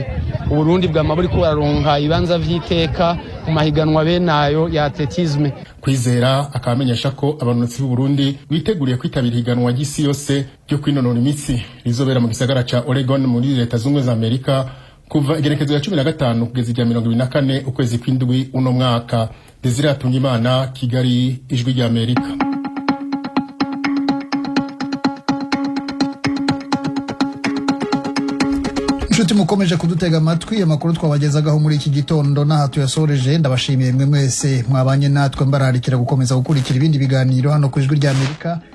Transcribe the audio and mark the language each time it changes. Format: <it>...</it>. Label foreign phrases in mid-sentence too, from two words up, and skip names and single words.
<rn>Uburundi bwama buriko buraronka ibanza vy'iteka mu mahiganwa benayo ya atletisme. Kwizera akamenyesha ko abanonotsi b'u Burundi biteguriye kwitabira higanwa ry'isi yose ryo kwinonora imitsi rizobera mu gisagara ca Oregon muri Leta Zunze za Amerika kuva igerekezo ya 15 kugeza ijya 24 ukwezi kw'indwi uno mwaka.</rn> <rw>Desire Atungimana, Kigali, Ijwi rya Amerika. Nshuti mukomeje kudutega amatwi, amakuru twabagezagaho muri iki gitondo n'aha tuyasoreje. Ndabashimiye mwe mwese mwabanye natwe, mbararikira gukomeza gukurikira ibindi biganiro hano ku Ijwi rya Amerika.</rw>